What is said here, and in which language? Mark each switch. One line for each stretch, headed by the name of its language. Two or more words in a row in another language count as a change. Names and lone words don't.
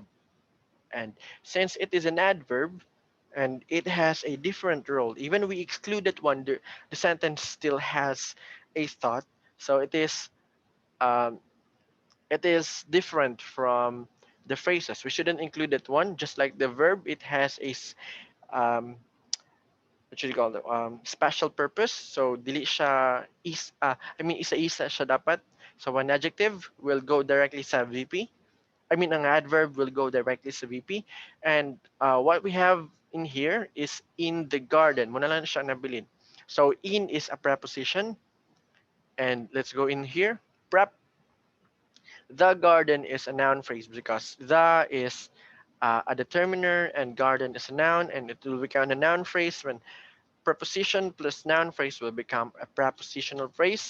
English: And since it is an adverb and it has a different role, even we excluded one, the sentence still has a thought. So um, it is different from the phrases. We shouldn't include that one. Just like the verb, it has um, what should you call it? Special purpose.
Cebuano: So dili siya isa-isa siya dapat.
English: So one adjective will go directly sa VP. I mean, an adverb will go directly sa VP. And what we have in here is in the garden.
Cebuano: Muna lang siya nabilin.
English: So in is a preposition. And let's go in here. Prep. The garden is a noun phrase because the is a determiner and garden is a noun, and it will become a noun phrase when preposition plus noun phrase will become a prepositional phrase.